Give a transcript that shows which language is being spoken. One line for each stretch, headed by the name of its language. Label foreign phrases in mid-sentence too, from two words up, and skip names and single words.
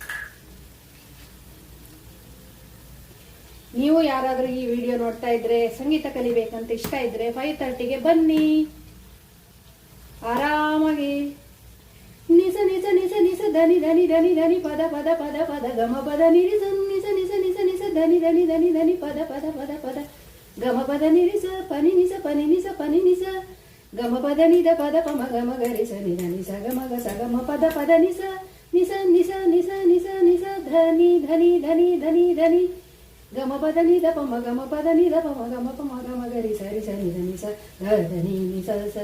Kannada: ನೀವು ಯಾರಾದರೂ ಈ ವಿಡಿಯೋ ನೋಡ್ತಾ ಇದ್ರೆ, ಸಂಗೀತ ಕಲಿಬೇಕಂತ ಇಷ್ಟ ಇದ್ರೆ 5:30ಗೆ ಬನ್ನಿ. ಆರಾಮಾಗಿ ನಿಸ ನಿಸ ನಿಸ ನಿಸ ಧನಿ ಧನಿ ಧನಿ ಧನಿ ಪದ ಪದ ಪದ ಪದ ಗಮ ಪದ ನಿರಿಸ ನಿಸ ನಿಸ ನಿಸ ನಿಸ ಧನಿ ಧನಿ ಧನಿ ಧನಿ ಪದ ಪದ ಪದ ಪದ ಗಮ ಪದ ನಿರಿಸ ಪನಿ ನಿಸ ಪನಿ ನಿಸ ಪನಿ ನಿಸ ಗಮ ಪದ ನಿದ ಪದ ಪಮ ಗಮ ಗರಿಸ ನಿದ ನಿಸ ಗಮ ಗ ಸ ಗಮ ಪದ ಪದ ನಿಸ ನಿಸ ನಿಸ ನಿಸ ನಿಸ ನಿಸ ಧನಿ ಧನಿ ಧನಿ ಧನಿ ಧನಿ ಗಮ ಪದ ನಿದ ಪಮ ಗಮ ಪದ ನಿದ ಪಮ ಗಮ ಪಮ ಗಮ ಗರಿ ಸರಿ ಸರಿ ಧನಿ ಸ ಧನಿ ನಿಸ ಸ